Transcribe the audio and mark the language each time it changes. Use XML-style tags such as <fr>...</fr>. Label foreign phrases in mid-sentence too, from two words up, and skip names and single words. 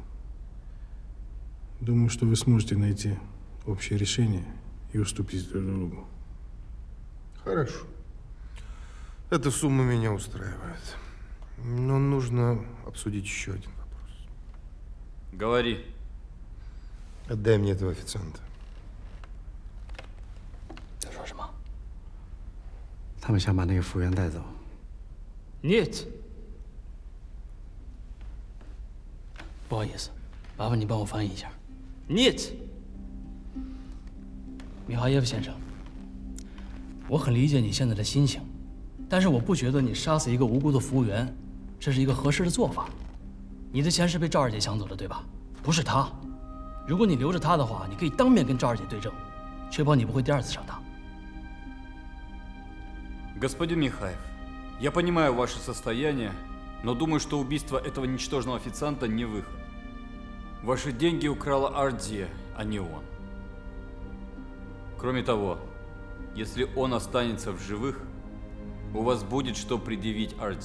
<ru>Думаю, что вы сможете найти общее решение и уступить друг другу. Хорошо. Эта сумма меня устраивает. Но нужно обсудить еще один вопрос. Говори. Отдай мне этого официанта.</ru> <zh>在说什么？他们想把那个服务员带走。 Нет。不好意思，麻烦你帮我翻译一下。Нет。米哈耶夫先生，我很理解你现在的心情，但是我不觉得你杀死一个无辜的服务员，这是一个合适的做法。你的钱是被赵二姐抢走的，对吧？不是她。如果你留着她的话，你可以当面跟赵二姐对证，确保你不会第二次上当。</zh> <ru>Господин Михаев, я понимаю ваше состояние, но думаю, что убийство этого ничтожного официанта не выход. Ваши деньги украла Ардия, а не он. Кроме того, если он останется в живых, у вас будет что предъявить Ардии.</ru>